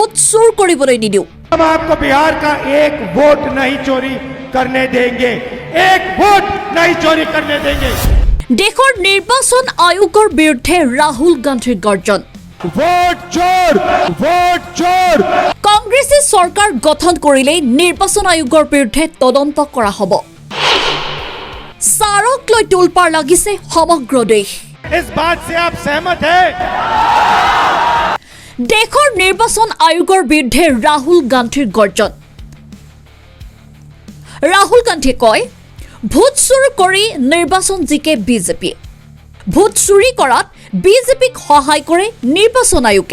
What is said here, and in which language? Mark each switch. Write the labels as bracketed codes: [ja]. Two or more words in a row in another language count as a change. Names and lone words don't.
[as] চুৰ কৰিবলৈ নিদিওঁ। [hi] हम आपको बिहार का एक वोट नहीं चोरी करने देंगे, एक वोट नहीं चोरी करने देंगे। [as] দেশৰ নিৰ্বাচন আয়োগৰ বিৰুদ্ধে ৰাহুল গান্ধীৰ গৰ্জন। [hi] वोट चोर, वोट चोर। [as] কংগ্ৰেছে চৰকাৰ গঠন কৰিলে নিৰ্বাচন আয়োগৰ বিৰুদ্ধে তদন্ত কৰা হ'ব। সাৰক লৈ তোলপাৰ লাগিছে সমগ্ৰ দেশ। [hi] इस बात से आप सहमत हैं? [as] দেশৰ নিৰ্বাচন আয়োগৰ বিৰুদ্ধে ৰাহুল গান্ধীৰ গৰ্জন। ৰাহুল গান্ধীয়ে কয়, ভোট চুৰ কৰি নিৰ্বাচন জিকে বিজেপিয়ে। ভোট চুৰি কৰাত বিজেপিক সহায় কৰে নিৰ্বাচন আয়োগে।